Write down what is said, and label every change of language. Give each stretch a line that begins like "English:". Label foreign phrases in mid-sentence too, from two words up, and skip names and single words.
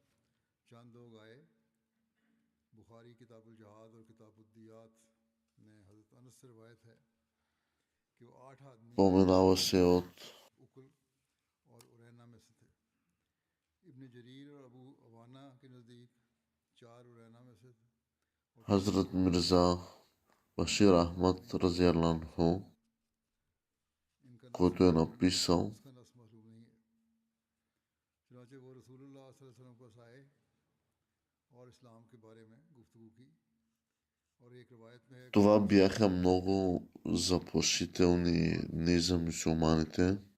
Bulgarian: Споменава се от Хазрат Мирза Башир Ахмад
Arabic: رضي الله عنه,
Bulgarian: който е написал: това бяха много заплашителни дни за мюсюлманите,